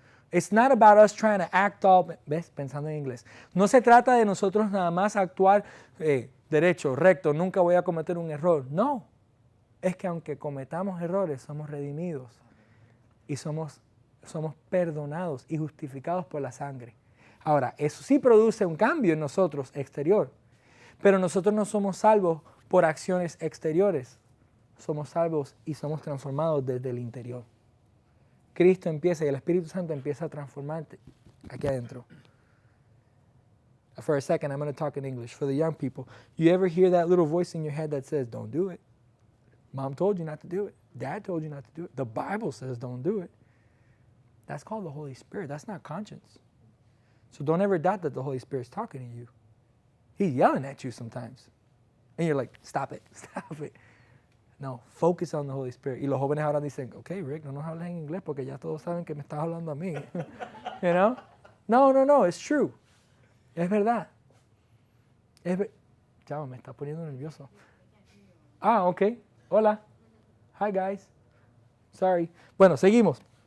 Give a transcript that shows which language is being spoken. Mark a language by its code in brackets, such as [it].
[en] It's not about us trying to act all, [es] ¿ves? Pensando en inglés. No se trata de nosotros nada más actuar derecho, recto, nunca voy a cometer un error. No. Es que aunque cometamos errores, somos redimidos y somos perdonados y justificados por la sangre. Ahora, eso sí produce un cambio en nosotros exterior, pero nosotros no somos salvos por acciones exteriores. Somos salvos y somos transformados desde el interior. Cristo empieza y el Espíritu Santo empieza a transformarte aquí adentro. [en] For a second, I'm going to talk in English. For the young people, you ever hear that little voice in your head that says, don't do it? Mom told you not to do it. Dad told you not to do it. The Bible says don't do it. That's called the Holy Spirit. That's not conscience. So don't ever doubt that the Holy Spirit's talking to you. He's yelling at you sometimes. And you're like, stop it, stop it. No, focus on the Holy Spirit. [es] Y los jóvenes ahora dicen, okay, Rick, no nos hables en inglés porque ya todos saben que me estás hablando a mí. [en] You know? No, it's true. [es] Es verdad. Chavo, me está poniendo nervioso. Ok. Hola. [en] Hi, guys. Sorry. [es] Bueno, seguimos.